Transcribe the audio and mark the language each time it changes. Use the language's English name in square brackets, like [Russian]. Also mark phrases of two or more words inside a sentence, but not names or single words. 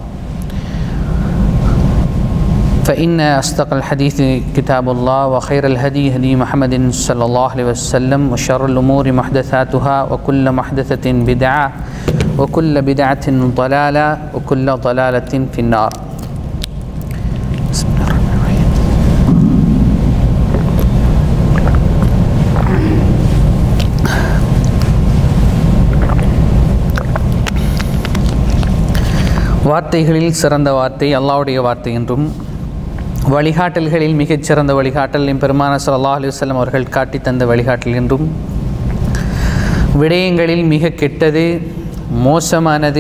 [Arabic] فإن أصدق الحديث كتاب الله وخير الهدي هدي محمد صلى الله عليه وسلم وشر الأمور محدثاتها وكل محدثة بدعة وكل بدعة ضلالة وكل ضلالة في النار. بسم الله الرحمن الرحيم. [Tamil] வார்த்தைகளில் சிறந்த வார்த்தை அல்லாஹ்வுடைய வார்த்தை என்றும், வழிகாட்டல்களில் மிகச்சிறந்த வழிகாட்டல் பெருமானார் [Arabic] صلى الله عليه وسلم [Tamil] அவர்கள் காட்டி தந்த வழிகாட்டல் என்றும், விடயங்களில் மிக கெட்டது மோசமானது